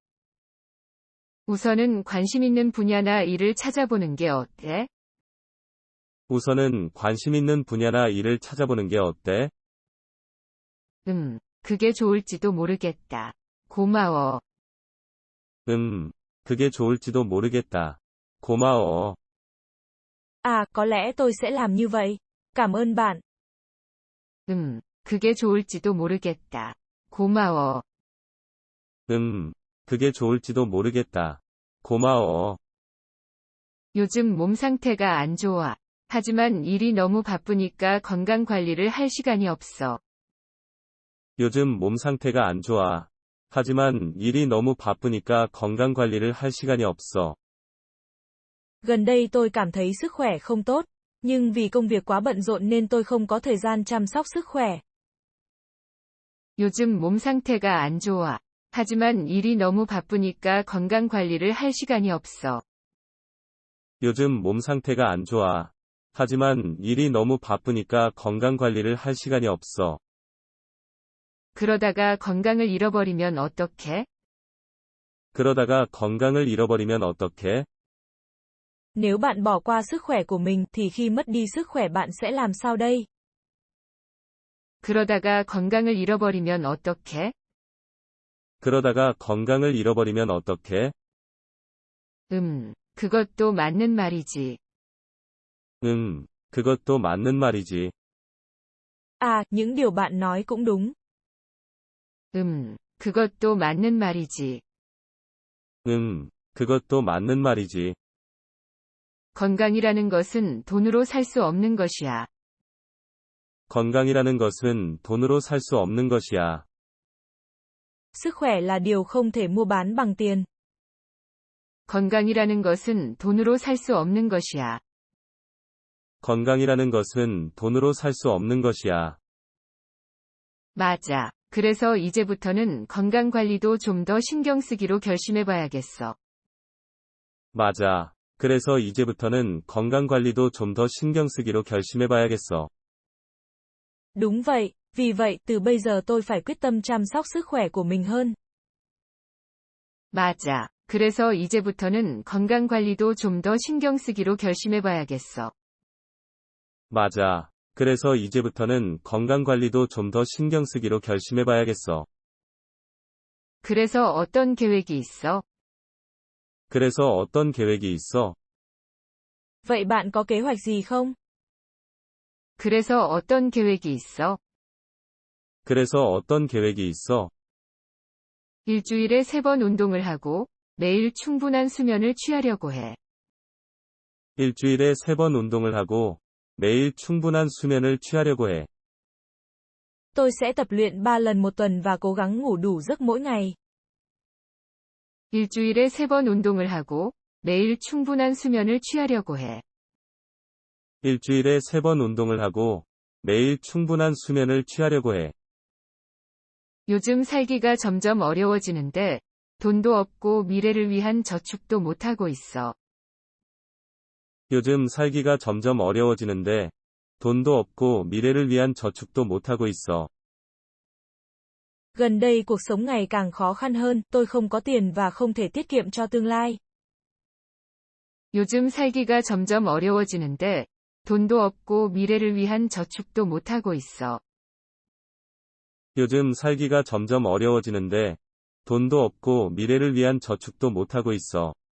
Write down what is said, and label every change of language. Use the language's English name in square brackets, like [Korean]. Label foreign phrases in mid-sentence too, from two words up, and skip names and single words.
[Korean] 우선은 관심 있는 분야나 일을 찾아보는 게 어때? 우선은 관심 있는 분야나 일을 찾아보는 게 어때? 그게 좋을지도 모르겠다. 고마워. 그게 좋을지도 모르겠다. 고마워. [Vietnamese] À, có lẽ tôi sẽ làm như vậy. Cảm ơn bạn. [Korean] 그게 좋을지도 모르겠다. 고마워. 그게 좋을지도 모르겠다. 고마워. 요즘 몸 상태가 안 좋아. 하지만 일이 너무 바쁘니까 건강 관리를 할 시간이 없어. 요즘 몸 상태가 안 좋아. 하지만 일이 너무 바쁘니까 건강 관리를 할 시간이 없어. [Vietnamese] Gần đây tôi cảm thấy sức khỏe không tốt, nhưng vì công việc quá bận rộn nên tôi không có thời gian chăm sóc sức khỏe. [Korean] 요즘 몸 상태가 안 좋아. 하지만 일이 너무 바쁘니까 건강 관리를 할 시간이 없어. 요즘 몸 상태가 안 좋아. 하지만 일이 너무 바쁘니까 건강 관리를 할 시간이 없어. 그러다가 건강을 잃어버리면 어떡해? 그러다가 건강을 잃어버리면 어떡해? [Vietnamese] Nếu bạn bỏ qua sức khỏe của mình thì khi mất đi sức khỏe bạn sẽ làm sao đây? [Korean] 그러다가 건강을 잃어버리면 어떡해? 그러다가 건강을 잃어버리면 어떡해? 그것도 맞는 말이지. 그것도 맞는 말이지. [Vietnamese] À, những điều bạn nói cũng đúng. [Korean] 그것도 맞는 말이지. 그것도 맞는 말이지. 건강이라는 것은 돈으로 살 수 없는 것이야. 건강이라는 것은 돈으로 살 수 없는 것이야. [Vietnamese] Sức khỏe là điều không thể mua bán bằng tiền. [Korean] 건강이라는 것은 돈으로 살 수 없는 것이야. 건강이라는 것은 돈으로 살 수 없는 것이야. 맞아. 그래서 이제부터는 건강 관리도 좀 더 신경 쓰기로 결심해봐야겠어. 맞아. 그래서 이제부터는 건강 관리도 좀 더 신경 쓰기로 결심해봐야겠어. [Vietnamese] Đúng vậy, vì vậy từ bây giờ tôi phải quyết tâm chăm sóc sức khỏe của mình hơn. [Korean] 맞아. 그래서 이제부터는 건강 관리도 좀 더 신경 쓰기로 결심해봐야겠어. 맞아. 그래서 이제부터는 건강 관리도 좀 더 신경 쓰기로 결심해봐야겠어. 그래서 어떤 계획이 있어? 그래서 어떤 계획이 있어? [Vietnamese] Vậy bạn có kế hoạch gì không? [Korean] 그래서 어떤 계획이 있어? 그래서 어떤 계획이 있어? 일주일에 3번 운동을 하고 매일 충분한 수면을 취하려고 해. 일주일에 3번 운동을 하고 매일 충분한 수면을 취하려고 해. [Vietnamese] Tôi sẽ tập luyện 3 lần một tuần và cố gắng ngủ đủ giấc mỗi ngày. [Korean] 일주일에 3번 운동을 하고 매일 충분한 수면을 취하려고 해. 일주일에 3번 운동을 하고 매일 충분한 수면을 취하려고 해. 요즘 살기가 점점 어려워지는데 돈도 없고 미래를 위한 저축도 못하고 있어. 요즘 살기가 점점 어려워지는데 돈도 없고 미래를 위한 저축도 못하고 있어. [Vietnamese] Gần đây cuộc sống ngày càng khó khăn hơn, tôi không có tiền và không thể tiết kiệm cho tương lai. [Korean] 요즘 살기가 점점 어려워지는데 돈도 없고 미래를 위한 저축도 못하고 있어. 요즘 살기가 점점 어려워지는데 돈도 없고 미래를 위한 저축도 못하고 있어.